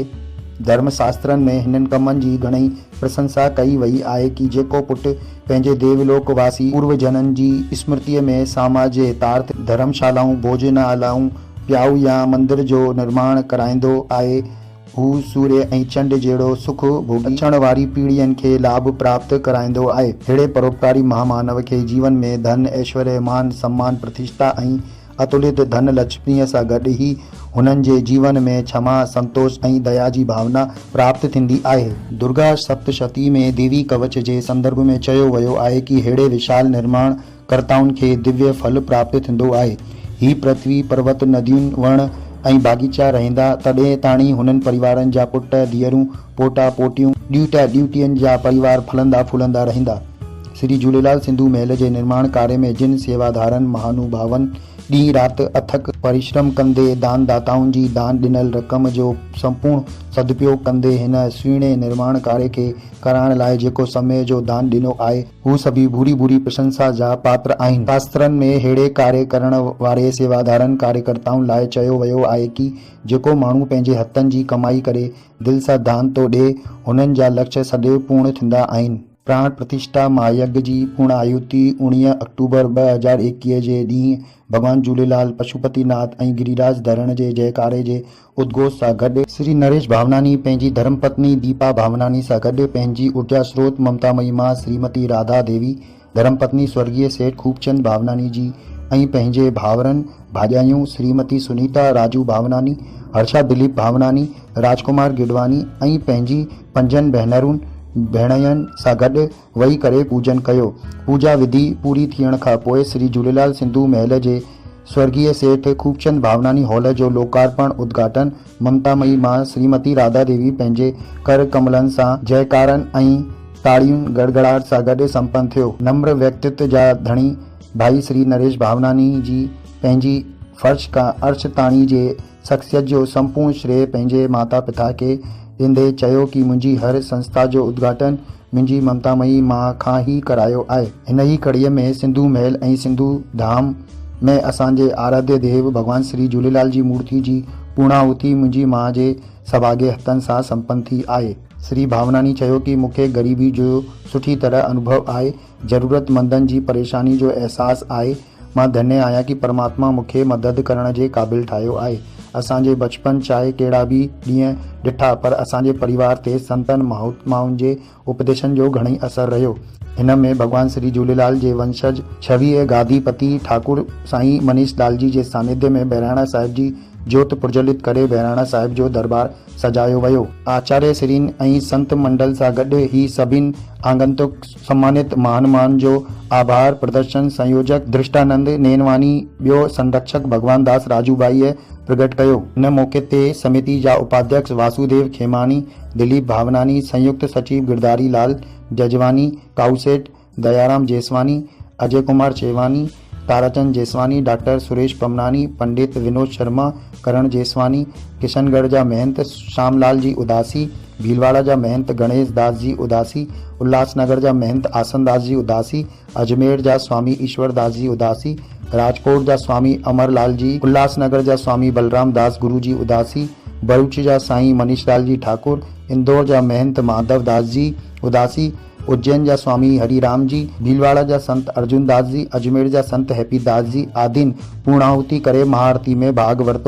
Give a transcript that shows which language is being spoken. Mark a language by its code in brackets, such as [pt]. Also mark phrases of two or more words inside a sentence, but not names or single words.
[sd] धर्मशास्त्रनि में हिननि कमनि जी घणई प्रशंसा कई वई आहे कि जेको पुटु पंहिंजे देवलोक वासी पूर्वजननि जी स्मृतिअ में समाज जे हितार्थ धर्मशालाऊं भोजनालयूं प्याऊ या मंदिर जो निर्माण कराईंदो आहे हू सूर्य ऐं चंड जहिड़ो सुख भोगी अचण वारी पीढ़ियुनि खे लाभ प्राप्त कराईंदो आहे। अहिड़े परोपकारी महामानव के जीवन में धन ऐश्वर्य मान सम्मान प्रतिष्ठा ऐं अतुलित धन लक्ष्मीअ सां गॾु ही हुननि जे जीवन में क्षमा संतोष ऐं दया जी भावना प्राप्त थींदी आहे। दुर्गा सप्तशती में देवी कवच जे संदर्भ में चयो वियो आहे कि अहिड़े विशाल निर्माण कर्ताउनि खे दिव्य फल प्राप्त थींदो आहे। ही पृथ्वी पर्वत नदियुनि वण ऐं बागीचा रहंदा तॾहिं ताणी हुननि परिवारनि जा पुट धीअरूं पोटा पोटियूं ड्यूटियुनि जा परिवार फलंदा फूलंदा रहंदा। श्री झूलेलाल सिंधु महल जे निर्माण कार्य में जिन सेवाधारन महानुभावन ॾींहुं राति अथक परिश्रम कंदे दानदाताउनि जी दान ॾिनल रक़म जो संपूर्ण सदुपयोग कंदे हिन सुहिणे निर्माण कार्य के कराइण लाइ जेको समय जो दान ॾिनो आहे हू सभी भूरी भूरी प्रशंसा जा पात्र आहिनि। शास्त्रनि में अहिड़े कार्य करण वारे सेवाधारन कार्यकर्ताउनि लाइ चयो वियो आहे कि जेको माण्हू पंहिंजे हथनि जी कमाई करे दिलि सां दान थो ॾे हुननि जा लक्ष्य सदैव पूर्ण थींदा आहिनि। प्राण प्रतिष्ठा महायज्ञ जी पूर्ण आयुति 19 अक्टूबर 2021 जे ॾींहुं भगवान झूलेलाल पशुपतिनाथ ऐं गिरिराज धरण जे जयकारे जे उद्घोष सां गॾु श्री नरेश भावनानी पंहिंजी धर्मपत्नी दीपा भावनानी सां गॾु पंहिंजी ऊर्जा स्रोत ममतामयी मां श्रीमती राधा देवी धर्मपत्नी स्वर्गीय सेठ खूबचंद भावनानी जी ऐं पंहिंजे भाउरनि भाॼायूं श्रीमती सुनीता राजू भावनानी, हर्षा दिलीप भावनानी, राजकुमार गिडवानी ऐं पंहिंजी 5 भेनरुनि भेणयनि सां गॾु वेही करे पूजन कयो। पूजा विधि पूरी थियण खां पोइ श्री झूलेलाल सिंधु महल जे स्वर्गीय सेठ खूबचंद भावनानी हॉल जो लोकार्पण उद्घाटन ममतामयी मां श्रीमती राधा देवी पंहिंजे कर कमलनि सां जयकारनि ऐं ताड़ियुनि गड़गड़ाहट सां गॾु संपन्न थियो। नम्र व्यक्तित्व जा धणी भाई श्री नरेश भावनानी जी पंहिंजी फर्श खां अर्श ताणी जे शख्सियत जो संपूर्ण श्रेय पंहिंजे माता पिता खे ॾींदे चयो कि मुंहिंजी हर संस्था जो उद्घाटन मुंहिंजी ममतामयी मां खां ई करायो आहे। हिन ई कड़ीअ में सिंधु महल ऐं सिंधु धाम में असांजे आराध्य देव भगवान श्री झूलेलाल जी मूर्ति जी पूर्णाहुति मुंहिंजी मां जे सभागे हथनि सां संपन्न थी आहे। श्री भावनानी चयो कि मूंखे ग़रीबी जो सुठी तरह अनुभव आहे, ज़रूरतमंदनि जी परेशानी जो अहसासु आहे। मां धन्य आहियां कि परमात्मा मूंखे मदद करण जे क़ाबिल ठाहियो आहे। असांजे बचपन चाहे कहिड़ा बि ॾींहं ॾिठा, पर असांजे परिवार ते संतनि महात्माउनि जे उपदेशनि जो घणेई असरु रहियो। हिन में भगवान श्री झूलेलाल जे वंशज 26 गादीपति ठाकुर साईं मनीष लाल जी जे सानिध्य में बहिराणा साहिब जी ज्योत प्रज्वलित करे बहिराणा साहिब जो दरबार सजायो वियो। आचार्य श्रीन ऐं संत मंडल सां गॾु ही सभिनी आगंतुक सम्मानित महानुभावनि जो आभार प्रदर्शन संयोजक दृष्टानंद नेनवानी ॿियो संरक्षक भगवान दास राजूभाईअ प्रकट कयो। हिन मौके ते समिति जा उपाध्यक्ष वासुदेव खेमानी, दिलीप भावनानी, संयुक्त सचिव गिरधारी लाल जजवानी, काउसेठ दयाराम जेसवानी, अजय कुमार चेवानी, ताराचंद जेसवानी, डॉक्टर सुरेश पमनानी, पंडित विनोद शर्मा, करण जेसवानी, किशनगढ़ जा महंत श्यामलाल जी उदासी, भीलवाड़ा जा महंत गणेश दास जी उदासी, उल्लासनगर जा महंत आसन दास जी उदासी, अजमेर जा स्वामी ईश्वर दास जी उदासी, राजकोट जा स्वामी अमरलाल जी, उल्लासनगर जा स्वामी बलराम दास गुरु जी उदासी, भरूच जा साईं मनीषलाल जी ठाकुर, इंदौर जा महंत माधव दास जी उदासी, उज्जैन जा स्वामी हरिराम जी, भीलवाड़ा जा संत अर्जुन दास जी, अजमेर जा संत हैप्पी दास जी आदिन पूर्णाहुति करे महाआरती में भाग वरितो।